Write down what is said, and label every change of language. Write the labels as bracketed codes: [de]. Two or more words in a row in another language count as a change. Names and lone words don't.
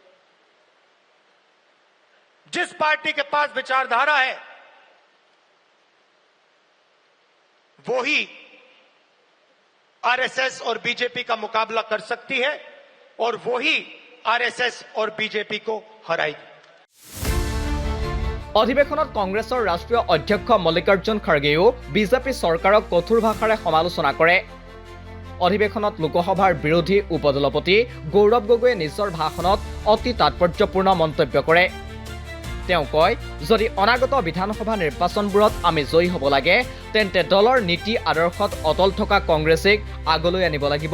[hi] जिस पार्टी के पास विचारधारा है वो ही आरएसएस और बीजेपी का मुकाबला कर सकती है और वो ही आरएसएस और बीजेपी को हराएगी। [as] অধিৱেশনত কংগ্ৰেছৰ ৰাষ্ট্ৰীয় অধ্যক্ষ মল্লিকাৰ্জুন খাৰ্গেও বিজেপি চৰকাৰক কঠোৰ ভাষাৰে সমালোচনা কৰে। অধিৱেশনত লোকসভাৰ বিৰোধী উপদলপতি গৌৰৱ গগৈয়ে নিজৰ ভাষণত অতি তাৎপৰ্যপূৰ্ণ মন্তব্য কৰে। তেওঁ কয়, যদি অনাগত বিধানসভা নিৰ্বাচনবোৰত আমি জয়ী হ'ব লাগে তেন্তে দলৰ নীতি আদৰ্শত অটল থকা কংগ্ৰেছক আগলৈ আনিব লাগিব।